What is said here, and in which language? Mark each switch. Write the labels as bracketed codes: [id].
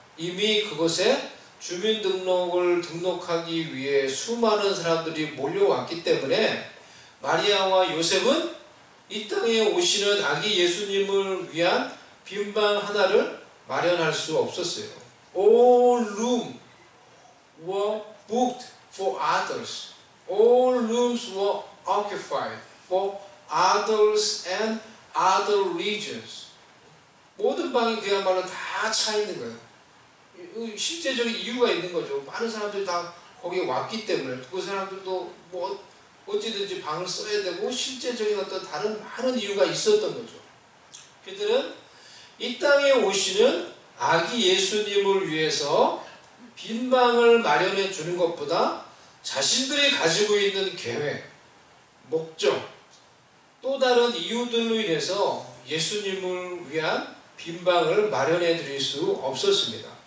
[ko] 이미 그곳에 주민등록을 등록하기 위해 수많은 사람들이 몰려왔기 때문에 마리아와 요셉은 이 땅에 오시는 아기 예수님을 위한 빈방 하나를 마련할 수 없었어요. [en] All rooms were booked for others. All rooms were occupied for others and other regions. [ko] 모든 방이 그야말로 다 차 있는 거예요. 실제적인 이유가 있는 거죠. 많은 사람들이 다 거기에 왔기 때문에 그 사람들도 뭐 어찌든지 방을 써야 되고 실제적인 어떤 다른 많은 이유가 있었던 거죠. 그들은 이 땅에 오시는 아기 예수님을 위해서 빈 방을 마련해 주는 것보다 자신들이 가지고 있는 계획, 목적, 또 다른 이유들로 인해서 예수님을 위한 빈 방을 마련해 드릴 수 없었습니다.